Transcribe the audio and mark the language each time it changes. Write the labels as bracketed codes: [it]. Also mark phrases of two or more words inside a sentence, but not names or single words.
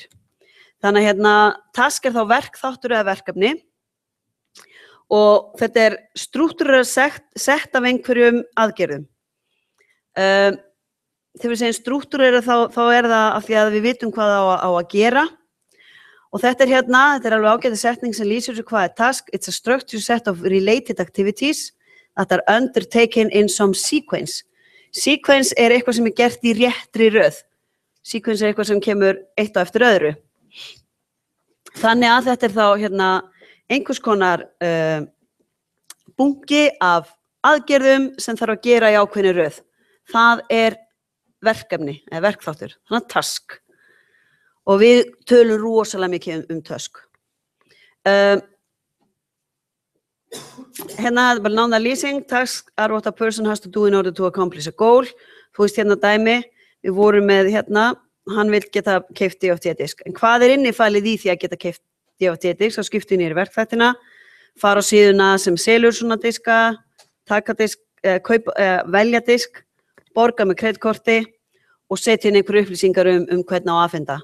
[is] Þannig að task er þá verkþáttur eða verkefni og þetta er strúktúrur sett af einhverjum aðgerðum. Þegar við segjum strúktúrur þá er það af því að við vitum hvað á að gera og þetta er þetta er alveg ágætis setning sem lýsir svo hvað er task. [en] It's a structured set of related activities that are undertaken in some sequence. [is] Sequence er eitthvað sem er gert í réttri röð. Sequence er eitthvað sem kemur eitt á eftir öðru. Þannig að þetta er þá einhvers konar bunki af aðgerðum sem þarf að gera í ákveðinni röð. Það er verkefni, eða verkþáttur, þannig að task. Og við tölum rosalega mikið task. Bara nánar lýsing, [en] tasks are what a person has to do in order to accomplish a goal. [is] Þú veist dæmi, við vorum með hann vil geta keypt DFT-disk. En hvað er innifælið í því að geta keypt DFT-disk? Þá skiptum við niður verkþættina, fara á síðuna sem selur svona diska, taka disk, velja disk, borga með kreditkorti og setja inn einhverju upplýsingar hvernig á að afhenda.